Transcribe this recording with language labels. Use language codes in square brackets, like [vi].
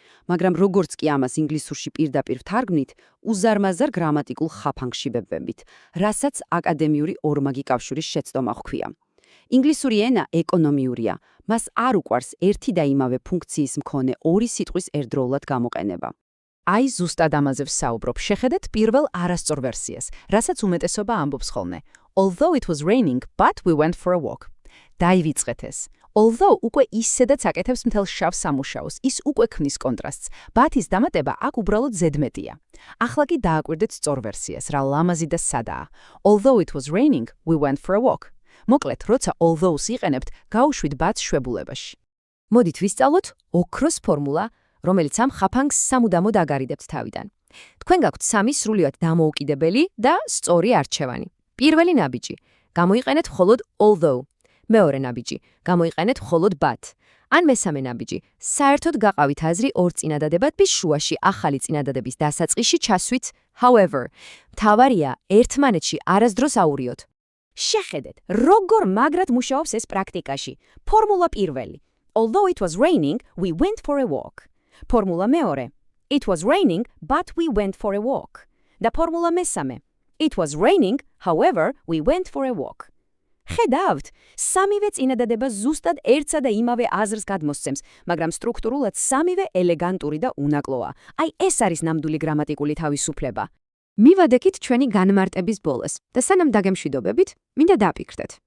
[ka] მაგრამ როგორც კი ამას ინგლისურში პირდაპირ ვთარგმნით, უზარმაზარ გრამატიკულ ხაფანგში ვებვებით, რასაც აკადემიური ორმაგი კავშირის შეცდომა ჰქვია. ინგლისური ენა ეკონომიურია, მას არ უყვარს ერთი და იმავე ფუნქციის მქონე ორი სიტყვის ერთდროულად გამოყენება. აი ზუსტად ამაზე ვსაუბრობ, შეხედეთ პირველ არასწორ ვერსიას, რასაც უმეტესობა ამბობს ხოლმე. [en] Although it was raining, but we went for a walk. [ka] დაივიწყეთ ეს. Although უკვე ისედაც აკეთებს მთელ შავ სამუშაოს, ის უკვე ქმნის კონტრასტს, but-ის დამატება აქ უბრალოდ ზედმეტია. ახლა კი დააკვირდეთ სწორ ვერსიას, რა ლამაზი და სადაა. [en] Although it was raining, we went for a walk. [ka] მოკლედ, როცა although-ს იყენებთ, გაუშვით but-ს შვებულებაში. მოდით ვისწავლოთ ოქროს ფორმულა, რომელიც ამ ხაფანგს სამუდამოდ აგარიდებთ თავიდან. თქვენ გაქვთ სამი სრულიად დამოუკიდებელი და სწორი არჩევანი. პირველი ნაბიჯი. გამოიყენეთ მხოლოდ although. მეორე ნაბიჯი. გამოიყენეთ მხოლოდ but. ან მესამე ნაბიჯი. საერთოდ გაყავით აზრი ორ წინადადებების შუაში ახალი წინადადების დასაწყისში ჩასვით however. მთავარია ერთმანეთში არასდროს აურიოთ. შეხედეთ, როგორ მაგრად მუშაობს ეს პრაქტიკაში. ფორმულა პირველი. [en] Although it was raining, we went for a walk. [ka] ფორმულა მეორე. [en] It was raining, but we went for a walk. [ka] და ფორმულა მესამე. [en] It was raining, however, we went for a walk. [ka] ხედავთ, სამივე წინადადება ზუსტად ერთსა და იმავე აზრს გადმოსცემს, მაგრამ სტრუქტურულად სამივე ელეგანტური და უნაკლოა. აი ეს არის ნამდვილი გრამატიკული თავისუფლება. მივადექით ჩვენი განმარტების ბოლოს და სანამ დაგემშვიდობებით, მინდა დაფიქრდეთ.